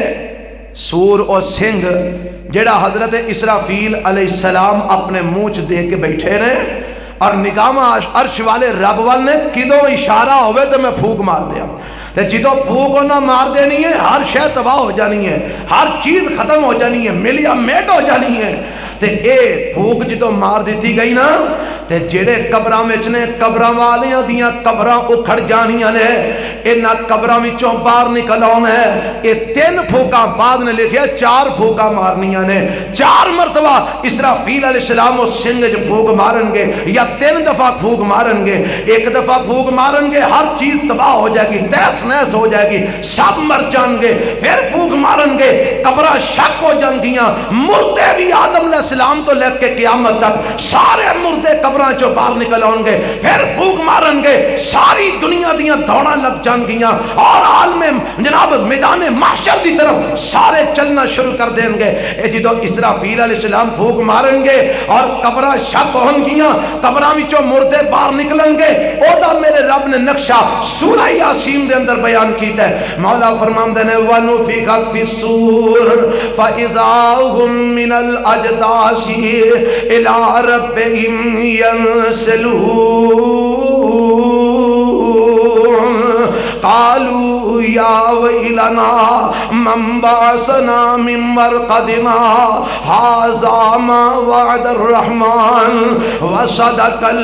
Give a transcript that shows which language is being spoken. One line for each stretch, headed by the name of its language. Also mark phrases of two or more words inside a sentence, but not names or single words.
Punjabi: سور اور سنگ جڑا حضرت اسرافیل علیہ السلام اپنے منہ دے کے بیٹھے نے, اور نگاہ عرش والے رب وال نے کدو اشارہ ہوئے تو میں پھوک مار دیا. جدو پھوک نہ مار دینی ہے ہر شے تباہ ہو جانی ہے, ہر چیز ختم ہو جانی ہے, ملیا میٹ ہو جانی ہے. تے اے پھوک جدو مار دیتی گئی نا, تے جڑے قبراں وچ نے قبراں والیاں دیاں قبراں اکھڑ جانیاں نے, انہاں قبراں وچوں باہر نکل آنا ہے. اے 3 پھوکاں بعد نے لکھیا 4 پھوکاں مارنیاں نے. 4 مرتبہ اسرافیل علیہ السلام اس سنگ جو پھوک مارن گے, یا 3 دفعہ پھوک مارن گے. 1 دفعہ پھوک مارن گے ہر چیز تباہ ہو جائے گی, تہس نہس ہو جائے گی, سب مر جان گے. پھر پھوک مارن گے قبراں شک ہو جان گیاں, مردے بھی آدم علیہ السلام تو لے کے قیامت تک سارے مردے قبراں چو باہر نکل آن گے. پھر پھوک مارن گے ساری دنیا دیاں دوڑاں لگ جان گیاں, اور عالم جناب میدان محشر دی طرف سارے چلنا شروع کر دیں گے. جدو اسرافیل علیہ السلام پھوک مارن گے اور قبراں شک ہون گیاں, قبراں وچوں مردے باہر نکلن گے, او دا میرے رب نے نقشہ سورہ یاسین دے اندر بیان کیتا ہے. مولا فرماندے نے
Arabic: وَنُفِخَ فِي الصُّورِ فَإِذَا هُم مِّنَ الْأَجْدَاثِ إِلَىٰ رَبِّهِمْ يَنْسِلُونَ قَالُوا یا ویلنا من بعثنا من مرقدنا ھذا ما وعد الرحمن وصدق